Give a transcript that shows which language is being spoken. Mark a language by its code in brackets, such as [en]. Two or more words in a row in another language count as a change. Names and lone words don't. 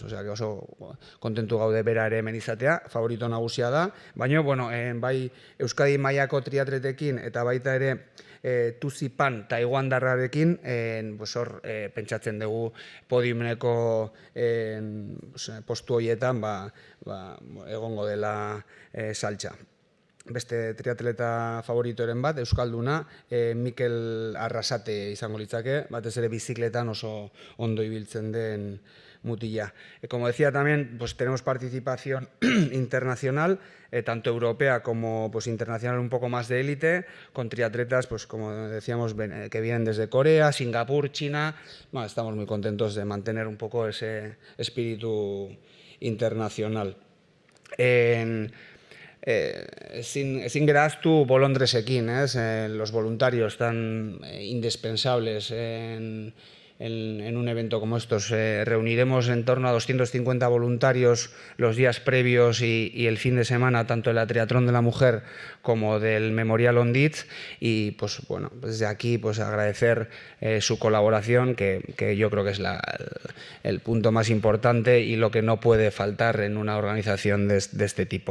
[es] Osea, que [eu] oso kontentu gaude bera ere hemen izatea, favorito nagusia da, baina, bai Euskadi mailako triatletekin eta baita ere Tuzipan taiwandarrarekin hor pentsatzen dugu podiumeko postu horietan egongo dela saltza. Beste triatleta favoritoren bat, euskalduna, Mikel Arrasate izango litzake, batez ere bizikletan oso ondo ibiltzen den mutila. [es] Como decía también, pues tenemos participación internacional, tanto europea como internacional un poco más de élite, con triatletas, pues como decíamos, que vienen desde Corea, Singapur, China. Bueno, estamos muy contentos de mantener un poco ese espíritu internacional. [eu] Ezin gara ahaztu bolondresekin, [es] los voluntarios tan indispensables en un evento como estos. Reuniremos en torno a 250 voluntarios los días previos y el fin de semana, tanto de la Triatlón de la Mujer como del Memorial On Ditch, y pues bueno, desde aquí pues agradecer su colaboración, que yo creo que es el punto más importante y lo que no puede faltar en una organización de este tipo.